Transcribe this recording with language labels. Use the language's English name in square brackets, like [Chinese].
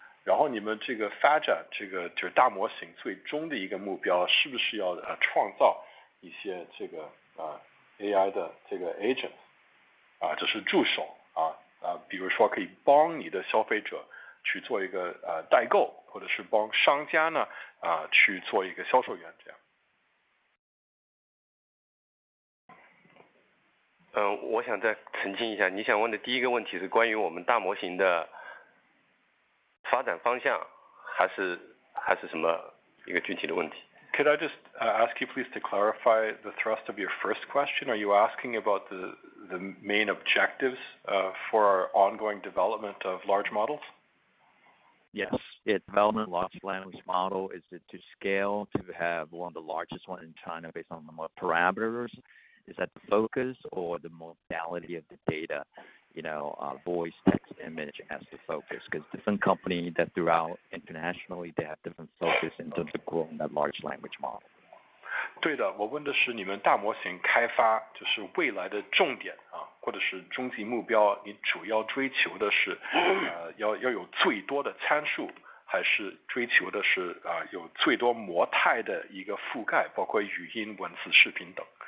[Chinese] 然后你们这个发展这个就是大模型最终的一个目标，是不是要创造一些这个AI 的这个 agent 就是助手比如说可以帮你的消费者去做一个代购，或者是帮商家呢去做一个销售员这样。我想再澄清一下，你想问的第一个问题是关于我们大模型的发展方向，还是什么一个具体的问题？ [English] Could I just ask you please to clarify the thrust of your first question? Are you asking about the main objectives for our ongoing development of large models? Yes, development large language model, is it to scale to have one of the largest one in China based on the more parameters? Is that the focus, or the modality of the data, voice, text, image as the focus? Because different companies that throughout internationally, they have different focus in terms of growing that large language model. [Chinese] 对的，我问的是你们大模型开发就是未来的重点或者是终极目标，你主要追求的是要有最多的参数，还是追求的是有最多模态的一个覆盖，包括语音、文字、视频等？